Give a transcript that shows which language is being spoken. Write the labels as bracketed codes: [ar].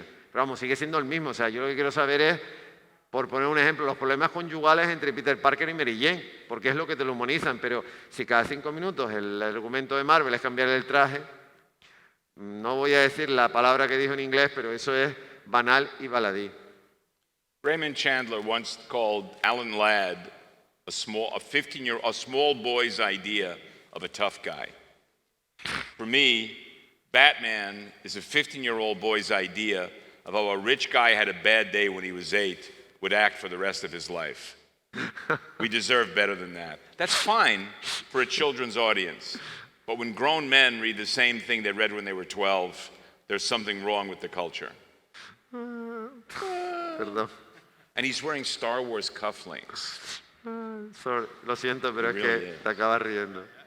[es] Pero vamos, sigue siendo el mismo. O sea, yo lo que quiero saber es, por poner un ejemplo, los problemas conyugales entre Peter Parker y Mary Jane, porque es lo que te lo humanizan. Pero si cada 5 minutos el argumento de Marvel es cambiar el traje, no voy a decir la palabra que dijo en inglés, pero eso es banal y baladí. [en] Raymond Chandler once called Alan Ladd a small boy's idea of a tough guy. For me, Batman is a 15-year-old boy's idea of how a rich guy had a bad day when he was 8 would act for the rest of his life. We deserve better than that. That's fine for a children's audience. But when grown men read the same thing they read when they were 12, there's something wrong with the culture. [es] Perdón. [en] And he's wearing Star Wars cufflinks. [es] Sorry, lo siento, pero es que te acabas riendo.